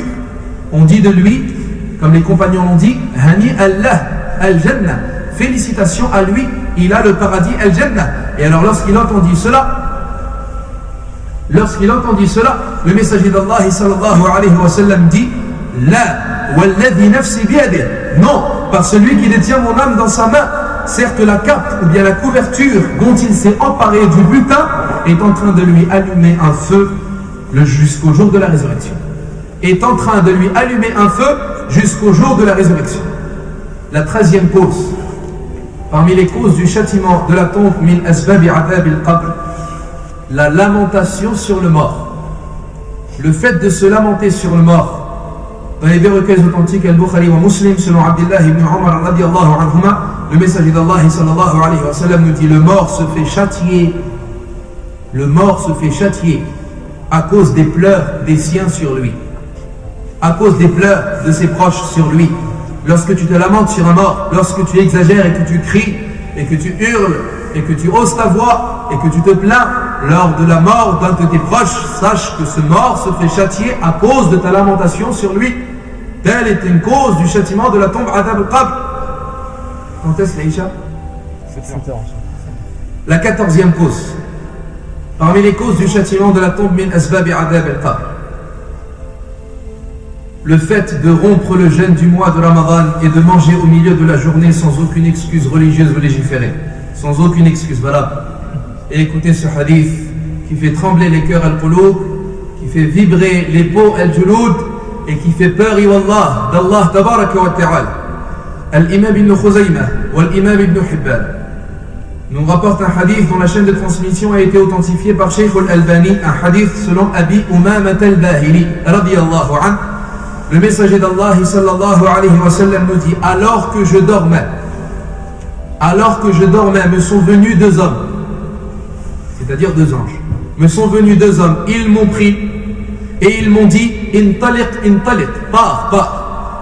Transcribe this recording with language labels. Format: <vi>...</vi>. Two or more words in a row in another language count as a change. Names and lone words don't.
<fr>On dit de lui, comme les compagnons l'ont dit,</fr> <ar>هني الله الجنة,</ar> <fr>félicitations à lui, il a le paradis al-Jannah. Et alors lorsqu'il entendit cela, le messager d'Allah</fr> <ar>صلى الله عليه وسلم</ar> <fr>dit,</fr> <ar>لا والذي نفسي بيده,</ar> <fr>non, par celui qui détient mon âme dans sa main, certes la cape ou bien la couverture dont il s'est emparé du butin est en train de lui allumer un feu jusqu'au jour de la résurrection. Est en train de lui allumer un feu jusqu'au jour de la résurrection. La 13e cause, parmi les causes du châtiment de la tombe,</fr> <ar>من أسباب عذاب القبر,</ar> <fr>la lamentation sur le mort. Le fait de se lamenter sur le mort. Dans les deux recueils authentiques, Al-Bukhari wa Muslim, selon Abdullah ibn Umar</fr> <ar>رضي الله عنهما,</ar> <fr>le messager d'Allah</fr> <ar>صلى الله عليه وسلم</ar> <fr>nous dit, le mort se fait châtier à cause des pleurs des siens sur lui, à cause des pleurs de ses proches sur lui. Lorsque tu te lamentes sur un mort, lorsque tu exagères et que tu cries et que tu hurles et que tu hausses ta voix et que tu te plains lors de la mort d'un de tes proches, sache que ce mort se fait châtier à cause de ta lamentation sur lui. Telle est une cause du châtiment de la tombe</fr> <ar>عذاب القبر.</ar> <fr>Quand est-ce l'Aïcha? La 14e cause, parmi les causes du châtiment de la tombe,</fr> <ar>من أسباب عذاب القبر,</ar> <fr>le fait de rompre le jeûne du mois de Ramadan et de manger au milieu de la journée sans aucune excuse religieuse ou légiférée, sans aucune excuse valable. Et écoutez ce hadith qui fait trembler les cœurs al-qulub, qui fait vibrer les peaux al-julud et qui fait peur wallah d'Allah</fr> <ar>تبارك وتعالى.</ar> <fr>Al-Imam ibn Khuzaymah ou Al-Imam ibn Hibban nous rapporte un hadith dont la chaîne de transmission a été authentifiée par Shaykh al-Albani, un hadith selon Abi Umamah al-Bahili</fr> <ar>رضي الله عنه.</ar> <fr>Le messager d'Allah</fr> <ar>صلى الله عليه وسلم</ar> <fr>nous dit, alors que je dormais, me sont venus deux hommes, c'est-à-dire deux anges, me sont venus deux hommes, ils m'ont pris et ils m'ont dit, intaliq, pars.</fr>